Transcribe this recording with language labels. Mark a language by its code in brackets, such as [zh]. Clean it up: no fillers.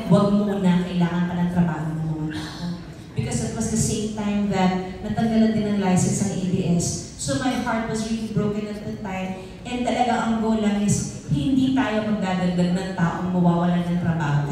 [tl] Huwag muna, kailangan pa ng trabaho ng mga tao. [en] Because it was the same time that [tl] natanggalan din ng [en] license ng ABS. So my heart was really broken at the time. [tl] And talaga ang goal lang is, hindi tayo magdadagdag ng taong mawawalan ng trabaho.